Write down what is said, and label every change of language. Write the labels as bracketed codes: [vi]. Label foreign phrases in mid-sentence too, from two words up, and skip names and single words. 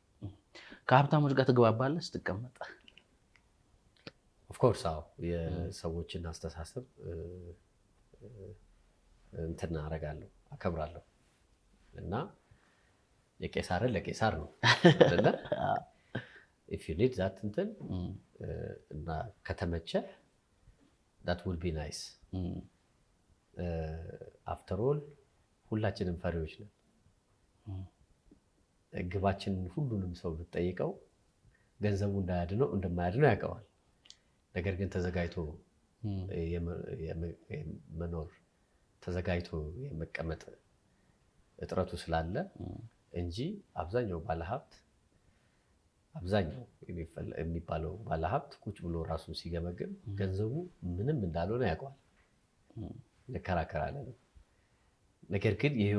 [am] ከሀብታሞች ጋር ትግባባለህ ስትቀመጥ? [en] of course [am] አዎ። የሰዎችን አስተሳሰብ እንትን አደርጋለሁ፣ አከብራለሁ እና የቄሳርን ለቄሳር ነው አይደለ? [en] if you need that [am] እንትን እና ከተመቸ [en] that would be nice። after all [am] ሁላችንም ፈሪዎች ነን። ግባችንን ሁሉንም ሰው ብትጠይቀው ገንዘቡ እንደማያድነው ያውቀዋል። ነገር ግን ተዘጋጅቶ መኖር ተዘጋጅቶ የመቀመጥ እጥረቱ ስላለ እንጂ አብዛኛው የሚባለው ባለሀብት ቁጭ ብሎ ራሱን ሲገመግም ገንዘቡ ምንም እንዳልሆነ ያውቀዋል። እንከራከራለን። ነገር ግን